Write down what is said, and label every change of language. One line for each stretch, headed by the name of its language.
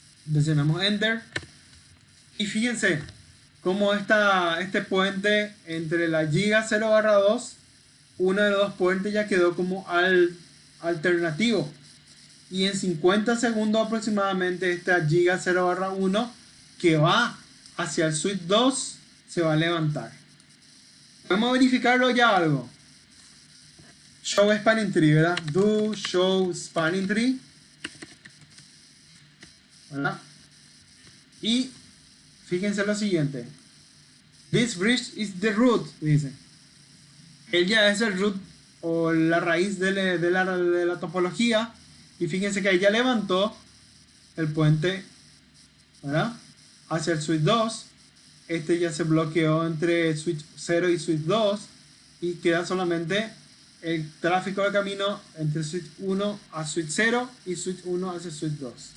Spanish: Presionamos enter y fíjense cómo este puente entre la giga 0/2, uno de los dos puentes ya quedó como alternativo, y en 50 segundos aproximadamente esta giga 0/1 que va hacia el switch 2 se va a levantar. Podemos verificarlo ya algo. show spanning tree, ¿verdad? Do show spanning tree, ¿verdad? Y fíjense lo siguiente.
English: This bridge is the root,
Spanish: dice. Él ya es el root o la raíz de la topología. Y fíjense que ahí ya levantó el puente, ¿verdad? Hacia el switch 2. Este ya se bloqueó entre switch 0 y switch 2. Y queda solamente el tráfico de camino entre switch 1 a switch 0 y switch 1 hacia switch 2.